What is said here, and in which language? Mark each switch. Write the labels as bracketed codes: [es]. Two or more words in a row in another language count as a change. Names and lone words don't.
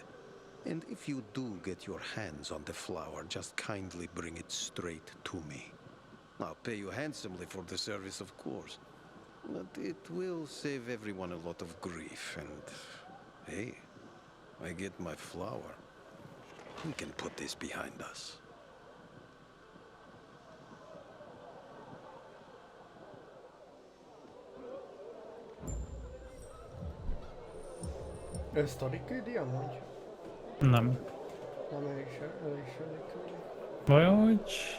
[en] And if you do get your hands on the flower, just kindly bring it straight to me. I'll pay you handsomely for the service, of course. But it will save everyone a lot of grief, and... hey, I get my flower. We can put this behind us. [hu] Ő sztori küldi amúgy? Nem. Nem, ő is küldi. Vagy...